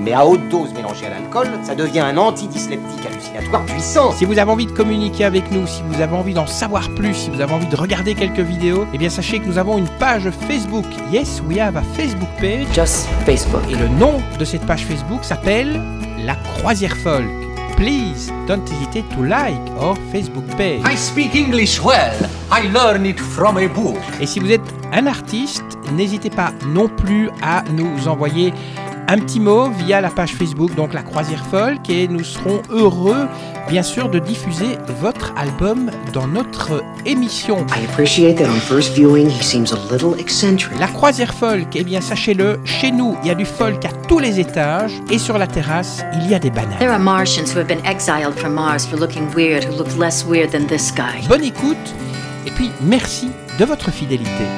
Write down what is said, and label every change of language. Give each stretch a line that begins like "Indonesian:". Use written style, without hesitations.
French: Mais à haute dose, mélangée à l'alcool, ça devient un antidysleptique hallucinatoire puissant. Si vous avez envie de communiquer avec nous, si vous avez envie d'en savoir plus, si vous avez envie de regarder quelques vidéos, eh bien, sachez que nous avons une page Facebook.
English: Yes, we have a Facebook page. Just Facebook.
French: Et le nom de cette page Facebook s'appelle La Croisière Folle.
English: Please, don't hesitate to like our Facebook page. I speak English well. I learn it from a book.
French: Et si vous êtes un artiste, n'hésitez pas non plus à nous envoyer un petit mot via la page Facebook, donc La Croisière Folk, et nous serons heureux, bien sûr, de diffuser votre album dans notre émission.
English: I appreciate that on first viewing, he seems a little eccentric.
French: La Croisière Folk, eh bien, sachez-le, chez nous, il y a du folk à tous les étages, et sur la terrasse, il y a des bananes.
English: There are Martians who have been exiled from Mars for looking weird, who look less weird than this guy.
French: Bonne écoute, et puis merci de votre fidélité.